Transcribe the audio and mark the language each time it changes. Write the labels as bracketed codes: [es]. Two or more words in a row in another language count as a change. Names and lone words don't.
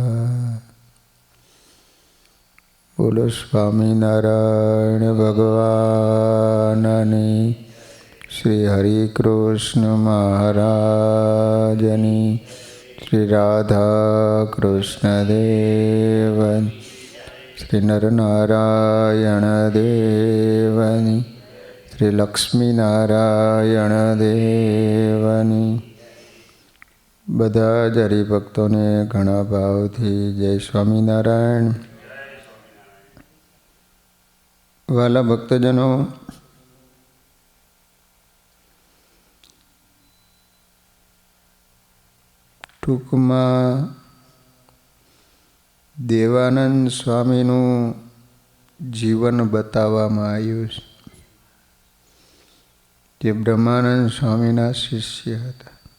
[gu] બોલો સ્વામીનારાયણ ભગવાનની, શ્રી હરિ કૃષ્ણ મહારાજની, શ્રી રાધા કૃષ્ણ દેવની, શ્રી નરનારાયણ દેવની, શ્રી લક્ષ્મી નારાયણ દેવની। બધા જ હરિભક્તોને ઘણા ભાવથી જય સ્વામિનારાયણ। વાલા ભક્તજનો, ટૂંકમાં દેવાનંદ સ્વામીનું જીવન બતાવવામાં આવ્યું છે, જે બ્રહ્માનંદ સ્વામીના શિષ્ય હતા।